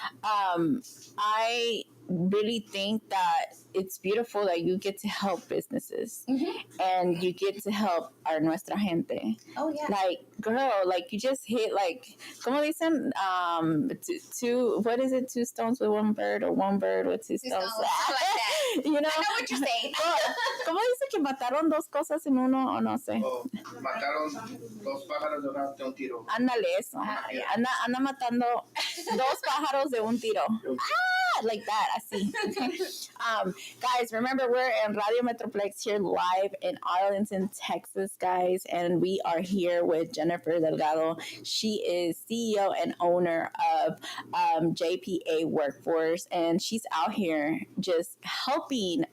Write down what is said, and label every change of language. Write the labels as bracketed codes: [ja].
[en] I really think that it's beautiful that you get to help businesses and you get to help our [es] nuestra gente. [en] Oh yeah. Like, girl, like you just hit like, [es] como dicen, [en] two, what is it? 2 stones with 1 bird, or 1 bird with 2 stones. Like that. I know what you're saying. [es] ¿Cómo dice que mataron 2 cosas en uno o no sé? Mataron 2 pájaros de un tiro. Ándale eso. Anda matando 2 pájaros de un tiro. [en] like that. I see. Guys, remember we're in Radio Metroplex here live in Arlington, Texas, guys, and we are here with Jennifer Delgado. She is CEO and owner of JPA Workforce, and she's out here just helping.